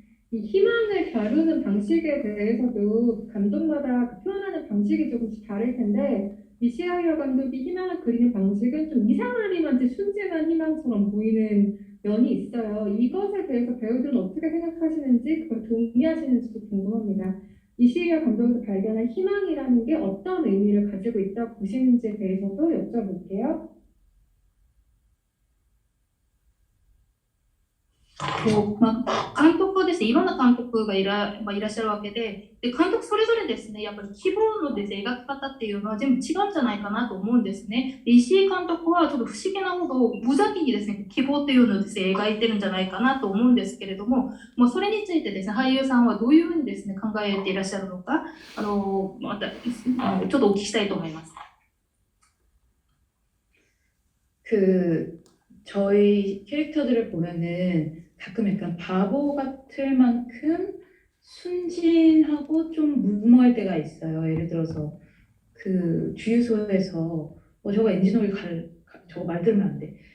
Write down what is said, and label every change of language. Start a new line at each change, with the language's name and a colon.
Korean: 이 희망을 다루는 방식에 대해서도 감독마다 표현하는 방식이 조금씩 다를 텐데 이시아이어 감독이 희망을 그리는 방식은 좀 이상하리만치 순진한 희망처럼 보이는 면이 있어요. 이것에 대해서 배우들은 어떻게 생각하시는지 그걸 동의하시는지도 궁금합니다. 이시아이어 감독에서 발견한 희망이라는 게 어떤 의미를 가지고 있다고 보시는지에 대해서도 여쭤볼게요.
Japanese: こう、監督はですね、いろんな監督がいらっしゃるわけで、監督それぞれですね、やっぱり希望のですね、描き方っていうのは全部違うんじゃないかなと思うんですね。で石井監督はちょっと不思議なほど無邪気にですね、希望っていうのをですね、描いてるんじゃないかなと思うんですけれども、それについてですね、俳優さんはどういうふうにですね、考えていらっしゃるのか、また、ちょっとお聞きしたいと思います。
Korean: 저희 캐릭터들을 보면은 가끔 약간 바보 같을 만큼 순진하고 좀 무모할 때가 있어요. 예를 들어서 주유소에서 저거 엔진오일 저거 말 들으면 안 돼.